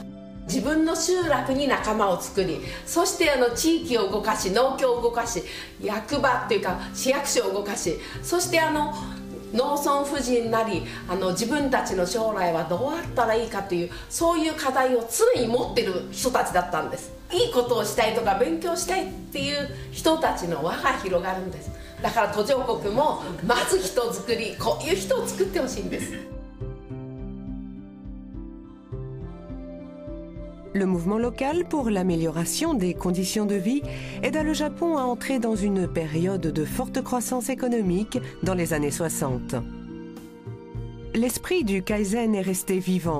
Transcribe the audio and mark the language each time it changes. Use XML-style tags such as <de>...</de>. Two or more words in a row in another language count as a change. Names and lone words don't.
<ja>自分の集落に仲間を作り、そして地域を動かし、農協を動かし、役場っていうか市役所を動かし、そして農村婦人なり自分たちの将来はどうあったらいいかというそういう課題を常に持ってる人たちだったんです。いいことをしたいとか勉強したいっていう人たちの輪が広がるんです。だから途上国もまず人づくり、こういう人を作ってほしいんです。</ja> <fr>Le mouvement local pour l'amélioration des conditions de vie aida le Japon à entrer dans une période de forte croissance économique dans les années 60. L'esprit du Kaizen est resté vivant.</fr>